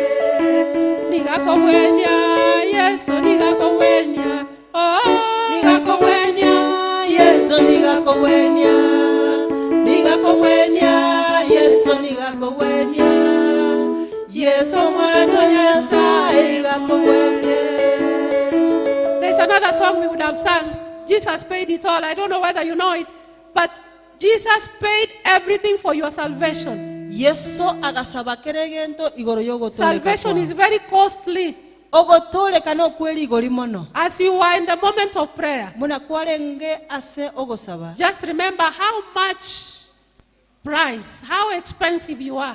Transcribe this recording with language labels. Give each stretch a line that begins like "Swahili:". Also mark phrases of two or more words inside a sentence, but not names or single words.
Gusii: Nigakowenya, yeso nigakowenya, oh, nigakowenya, yeso nigakowenya. Yeso nigakowenya, yeso mwana nyasaye nigakowenya.
English: There's another song we would have sung. Jesus paid it all. I don't know whether you know it, but Jesus paid everything for your salvation. Salvation is very costly. As you are in the moment of prayer, just remember how much price, how expensive you are.